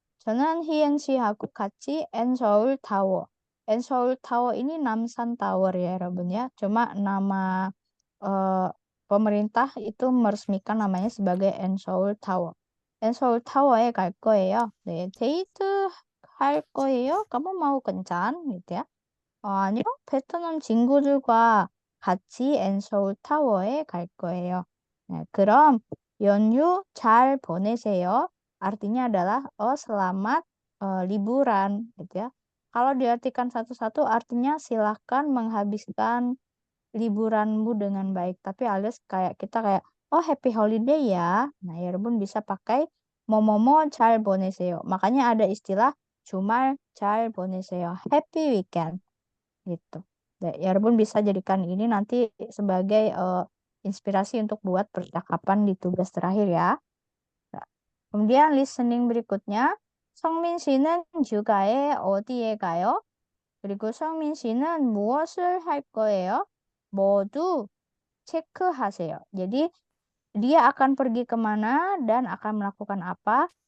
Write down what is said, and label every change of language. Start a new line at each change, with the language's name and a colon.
Korean: 저는 희은 씨하고 같이 엔서울 타워.
Indonesian: 엔서울 타워 ini Namsan Tower ya, 여러분 ya. Cuma nama pemerintah itu meresmikan namanya sebagai 엔서울 타워.
Korean: 엔서울 타워에 갈 거예요.
Indonesian: 네,
Korean: 데이트 할 거예요?
Indonesian: kamu mau kencan gitu ya.
Korean: 아니요, 베트남 친구들과 같이 엔서울 타워에 갈 거예요. 네, 그럼 연휴 잘 보내세요.
Indonesian: Artinya adalah selamat liburan gitu ya. Kalau diartikan satu-satu artinya silahkan menghabiskan liburanmu dengan baik. Tapi alias kayak kita kayak
English: happy holiday
Indonesian: ya. Nah, 여러분 bisa pakai
Korean: 뭐뭐뭐 잘 보내세요.
Indonesian: Makanya ada istilah
Korean: 주말 잘 보내세요.
English: Happy weekend
Indonesian: gitu. Nah, 여러분 bisa jadikan ini nanti sebagai inspirasi untuk buat percakapan di tugas terakhir ya. Nah, kemudian listening berikutnya,
Korean: 성민 씨는 휴가에 어디에 가요? 그리고 성민 씨는 무엇을 할 거예요? 모두 체크하세요.
Indonesian: Jadi dia akan pergi kemana dan akan melakukan apa?